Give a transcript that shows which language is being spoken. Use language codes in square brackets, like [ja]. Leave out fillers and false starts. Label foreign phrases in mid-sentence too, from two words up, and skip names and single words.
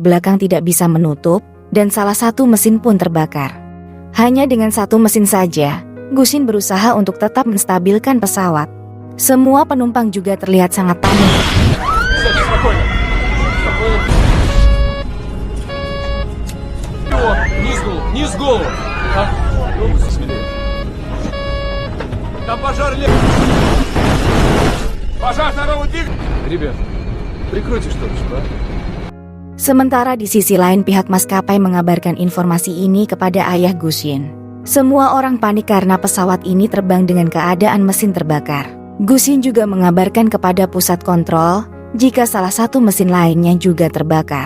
[id] belakang tidak bisa menutup dan salah satu mesin pun terbakar. Hanya dengan satu mesin saja, Gusin berusaha untuk tetap menstabilkan pesawat. Semua penumpang juga terlihat sangat panik. [ru] Вниз голову! Там пожар Пожар второго двигателя! Ребят, прикройте что-нибудь, а? [id] Sementara di sisi lain pihak maskapai mengabarkan informasi ini kepada ayah Gusin. Semua orang panik karena pesawat ini terbang dengan keadaan mesin terbakar. Gusin juga mengabarkan kepada pusat kontrol jika salah satu mesin lainnya juga terbakar.